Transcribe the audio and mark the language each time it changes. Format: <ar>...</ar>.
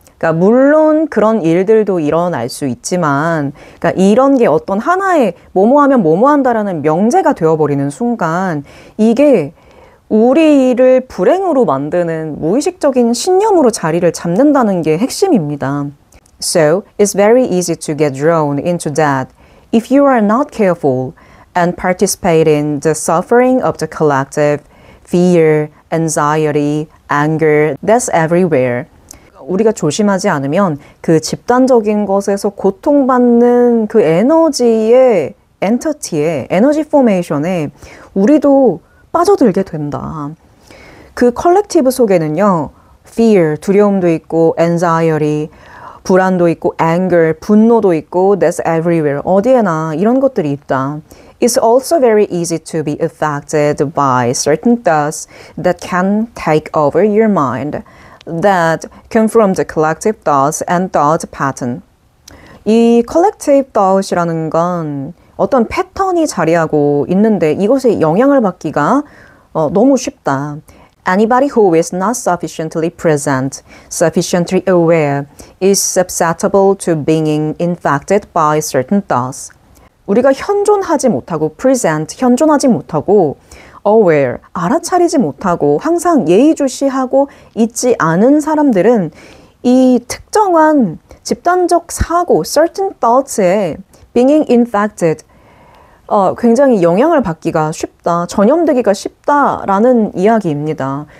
<ko>그러니까 물론 그런 일들도 일어날 수 있지만, 그러니까 이런 게 어떤 하나의 뭐뭐하면 뭐뭐한다라는 명제가 되어버리는 순간 이게 우리를 불행으로 만드는 무의식적인 신념으로 자리를 잡는다는 게 핵심입니다.</ko> <en>So, it's very easy to get drawn into that if you are not careful and participate in the suffering of the collective, fear, anxiety, anger, that's everywhere.</en> <ko>우리가 조심하지 않으면 그 집단적인 것에서 고통받는 그 에너지의 엔터티에, 에너지 포메이션에 우리도 빠져들게 된다. 그 컬렉티브 속에는요, fear, 두려움도 있고, anxiety, 불안도 있고, anger, 분노도 있고,</ko> <en>that's everywhere.</en> <ko>어디에나 이런 것들이 있다.</ko> <en>It's also very easy to be affected by certain thoughts that can take over your mind that come from the collective thoughts and thought pattern.</en> <ko>이</ko> <en>collective thought</en> <ko>이라는 건 어떤 패턴이 자리하고 있는데 이것에 영향을 받기가 너무 쉽다.</ko> <en>Anybody who is not sufficiently present, sufficiently aware, is susceptible to being infected by certain thoughts.</en> <ko>우리가 현존하지 못하고 present, 현존하지 못하고 aware, 알아차리지 못하고 항상 예의주시하고 있지 않은 사람들은 이 특정한 집단적 사고,</ko> <en>certain thoughts</en> <ko>에</ko> <en>being infected,</en> <ko>굉장히 영향을 받기가 쉽다, 전염되기가 쉽다라는 이야기입니다.</ko>